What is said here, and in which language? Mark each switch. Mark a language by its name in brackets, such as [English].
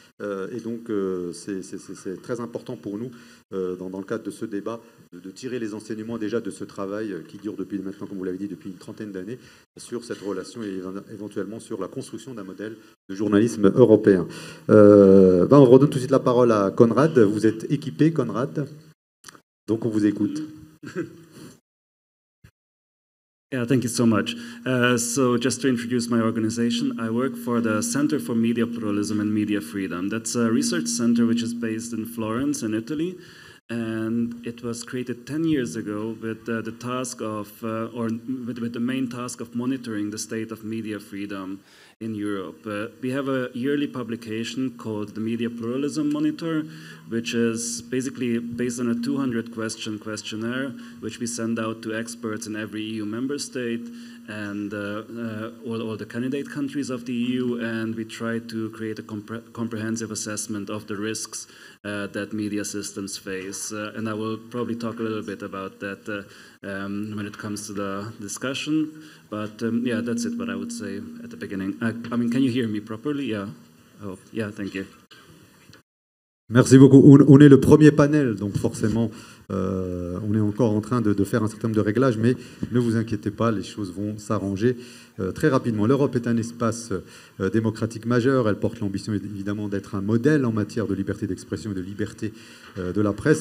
[French] Et donc c'est très important pour nous, dans le cadre de ce débat, de tirer les enseignements déjà de ce travail qui dure depuis maintenant, comme vous l'avez dit, depuis une trentaine d'années, sur cette relation et éventuellement sur la construction d'un modèle de journalisme européen. On redonne tout de suite la parole à Konrad. Vous êtes équipé, Konrad, donc on vous écoute. [English] Yeah, thank you so much. So just to introduce my organization, I work for the Center for Media Pluralism and Media Freedom. That's a research center which is based in Florence in Italy. And it was created 10 years ago with the task of, with the main task of monitoring the state of media freedom in Europe. We have a yearly publication called the Media Pluralism Monitor, which is basically based on a 200-question questionnaire, which we send out to experts in every EU member state and all the candidate countries of the EU, and we try to create a comprehensive assessment of the risks that media systems face. And I will probably talk a little bit about that when it comes to the discussion. But yeah, that's it, what I would say at the beginning. I mean, can you hear me properly? Yeah. Oh, yeah, thank you. [French] Merci beaucoup. On est le premier panel, donc forcément, on est encore en train de faire un certain nombre de réglages, mais ne vous inquiétez pas, les choses vont s'arranger très rapidement. L'Europe est un espace démocratique majeur. Elle porte l'ambition, évidemment, d'être un modèle en matière de liberté d'expression et de liberté de la presse.